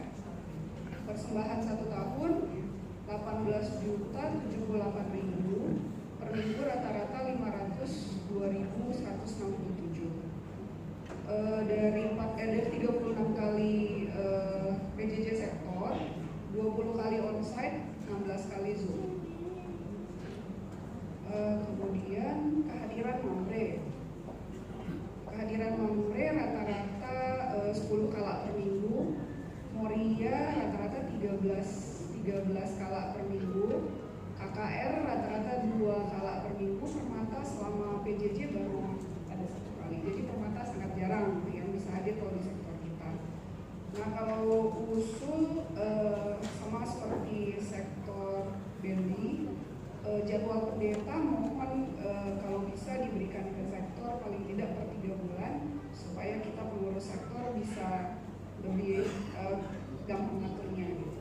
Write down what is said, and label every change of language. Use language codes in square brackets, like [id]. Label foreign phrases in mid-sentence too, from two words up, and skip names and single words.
[id] Persembahan 1 tahun 18.078.000 per minggu, rata-rata 502.167. Dari 36 kali PJJ sektor, 20 kali onsite, 16 kali Zoom. Kemudian kehadiran Mamre. Kehadiran Mamre rata-rata 10 kala per minggu, Moria rata-rata 13 kala per minggu, KKR rata-rata 2 kala per minggu, Permata selama PJJ baru ada 1 kali. Jadi Permata sangat jarang yang bisa hadir kalau di sektor kita. Nah, kalau usul sama seperti sektor BNI, jadwal pendeta mohon kalau bisa diberikan ke sektor paling tidak per 3 bulan supaya kita pengurus sektor bisa lebih gampang ngaturnya gitu.